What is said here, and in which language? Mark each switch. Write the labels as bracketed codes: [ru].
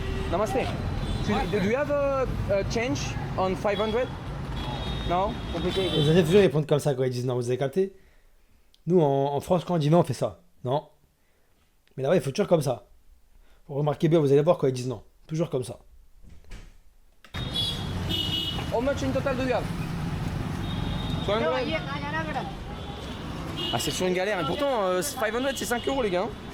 [en] Namaste. Do you have a change on 500? No? Complicated. [fr] Les Asiatiques toujours répondent comme ça quand ils disent non, vous avez capté? Nous en France, quand on dit non, on fait ça. Non. Mais là-bas, il faut toujours comme ça. Vous remarquez bien, vous allez voir quand ils disent non. Toujours comme ça. [en] How much in total do you have? 200? [fr] Ah, c'est sur une galère, et pourtant 500 c'est 5 euros les gars.